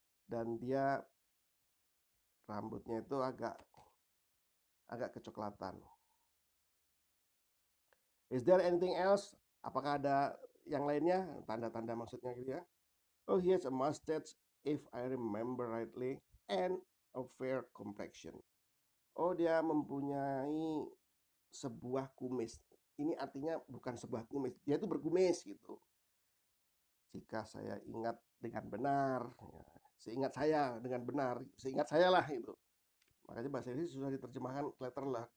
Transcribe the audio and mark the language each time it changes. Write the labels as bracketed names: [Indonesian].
[Indonesian] Dan dia rambutnya itu agak kecoklatan. [English] Is there anything else? [Indonesian] Apakah ada yang lainnya? Tanda-tanda maksudnya gitu ya. [English] Oh, he has a mustache, if I remember rightly, and a fair complexion. [Indonesian] Oh, dia mempunyai sebuah kumis. Ini artinya bukan sebuah kumis, dia itu berkumis gitu. Jika saya ingat dengan benar, ya, seingat saya dengan benar, seingat saya lah itu. Makanya bahasa Inggris susah diterjemahkan letter lah.